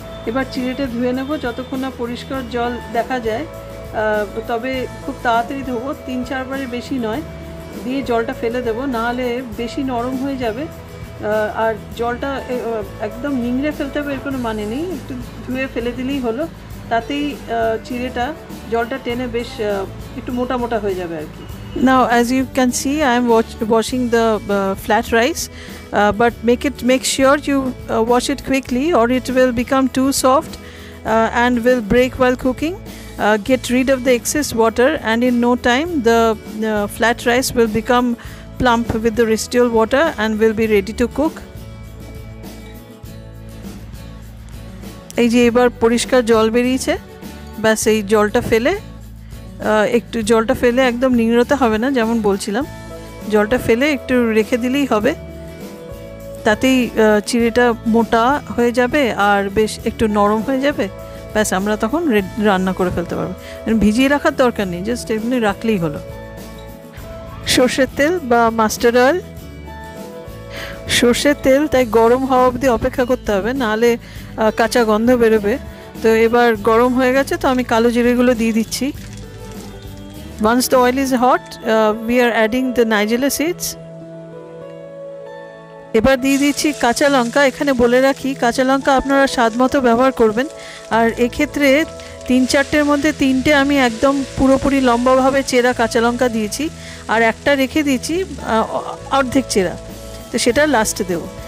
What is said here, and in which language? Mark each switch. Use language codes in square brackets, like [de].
[bn] এবার চিড়েটা ধুয়ে নেব যতক্ষণ না পরিষ্কার জল দেখা যায়, তবে খুব তাড়াতাড়ি ধোবো, 3-4 বারের বেশি নয়, দিয়ে জলটা ফেলে দেবো, নাহলে বেশি নরম হয়ে যাবে। আর জলটা একদম নিংড়ে ফেলতে হবে এর কোনো মানে নেই, একটু ধুয়ে ফেলে দিলেই হলো, তাতেই চিড়েটা জলটা টেনে বেশ একটু মোটা মোটা হয়ে যাবে আর কি। [en] Now, as you can see, I am washing the flat rice, but make sure you wash it quickly or it will become too soft and will break while cooking. Get rid of the excess water, and in no time the flat rice will become plump with the residual water and will be ready to cook. [bn] এই যে এবার পরিষ্কার জল বেরিয়েছে, ব্যাস এই জলটা ফেলে, একটু জলটা ফেলে একদম নিংড়তে হবে না, যেমন বলছিলাম, জলটা ফেলে একটু রেখে দিলেই হবে, তাতেই চিড়েটা মোটা হয়ে যাবে আর বেশ একটু নরম হয়ে যাবে। ব্যাস আমরা তখন রান্না করে ফেলতে পারবো, ভিজিয়ে রাখার দরকার নেই, জাস্ট এমনি রাখলেই হলো। সর্ষের তেল বা মাস্টার্ড অয়েল, সর্ষের তেল তাই গরম হওয়া অবধি অপেক্ষা করতে হবে, নাহলে কাঁচা গন্ধ বেরোবে। তো এবার গরম হয়ে গেছে, তো আমি কালো জিরেগুলো দিয়ে দিচ্ছি। [en] Once the oil is hot, we are adding the nigella seeds. [bn] এবার দিয়ে দিচ্ছি কাঁচা লঙ্কা। এখানে বলে রাখি, কাঁচা লঙ্কা আপনারা স্বাদ মতো ব্যবহার করবেন, আর এক্ষেত্রে 3-4টের মধ্যে 3টে আমি একদম পুরোপুরি লম্বাভাবে চেরা কাঁচা লঙ্কা দিয়েছি, আর একটা রেখে দিয়েছি অর্ধেক চেরা, তো সেটা লাস্টে দেবো।